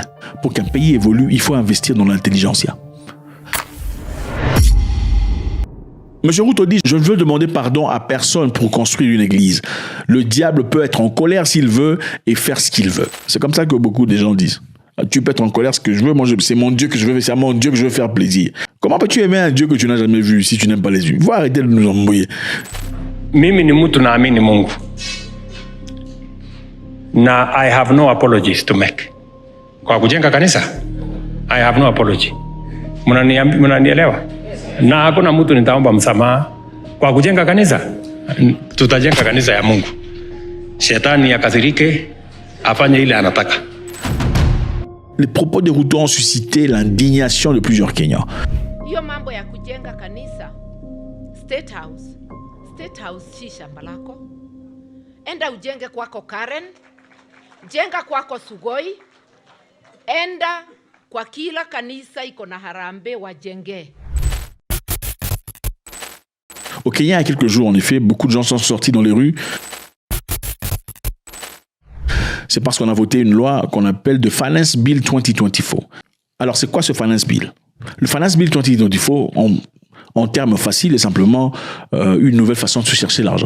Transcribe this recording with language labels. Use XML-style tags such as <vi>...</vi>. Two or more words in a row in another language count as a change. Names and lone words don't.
<fr>Pour qu'un pays évolue, il faut investir dans l'intelligentsia. Monsieur Ruto dit, je ne veux demander pardon à personne pour construire une église. Le diable peut être en colère s'il veut et faire ce qu'il veut. C'est comme ça que beaucoup de gens disent. Tu peux être en colère ce que je veux, moi c'est mon Dieu que je veux, c'est à mon Dieu que je veux faire plaisir. Comment peux-tu aimer un Dieu que tu n'as jamais vu si tu n'aimes pas les yeux? Faut arrêter de nous embrouiller.</fr> <sw>Mimi ni mtu naamini Mungu.</sw> <en>Na I have no apologies to make.</en> <sw>Kwa kujenga kanisa,</sw> <en>I have no apology.</en> <sw>Mnanielewa? Na hakuna mtu nitaomba msamaha. Kwa kujenga kanisa, tutajenga kanisa ya Mungu. Shetani akasirike, afanye ile anataka.</sw> <fr>Les propos de Ruto ont suscité l'indignation de plusieurs Kenyans.</fr> <sw>Hiyo mambo ya kujenga kanisa State House si shamba lako. Enda ujenge kwako Karen, jenga kwako Sugoi, enda kwa kila kanisa iko na harambee wajenge.</sw> <fr>Au Kenya, il y a quelques jours, en effet, beaucoup de gens sont sortis dans les rues. C'est parce qu'on a voté une loi qu'on appelle the Finance Bill 2024. Alors, c'est quoi ce Finance Bill? Le Finance Bill 2024, en termes faciles, est simplement une nouvelle façon de se chercher l'argent.</fr>